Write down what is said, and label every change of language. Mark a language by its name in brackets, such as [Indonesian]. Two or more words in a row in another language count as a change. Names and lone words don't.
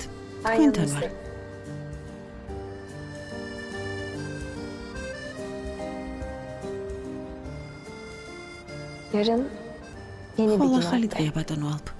[Turkish] Ben [Georgian] თქვენთან [Turkish] yalnız [Georgian] ვარ. [Turkish] değilim. Yarın yeni bir [Georgian] ხოლო [Turkish] gün [Georgian] ახალი [Turkish] Alp. [Georgian] დღეა, ბატონო ალფ.